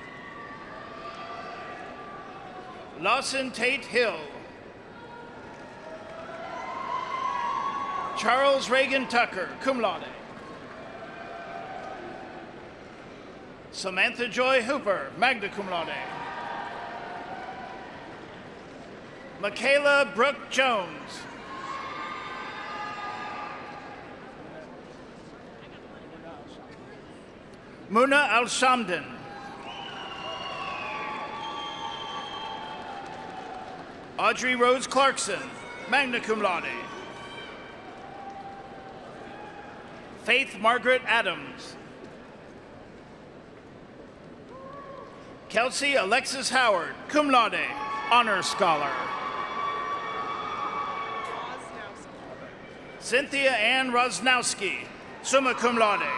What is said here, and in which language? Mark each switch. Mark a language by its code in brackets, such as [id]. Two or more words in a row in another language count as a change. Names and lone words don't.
[en] Lawson Tate Hill. Charles Reagan Tucker, [la] cum laude. [en] Samantha Joy Hooper, [la] magna cum laude. [en] Michaela Brooke Jones. Muna Al-Shamdan. Audrey Rose Clarkson, [la] magna cum laude. [en] Faith Margaret Adams. Kelsey Alexis Howard, [la] cum laude, [en] honor scholar. Cynthia Ann Rosnowski, [la] summa cum laude.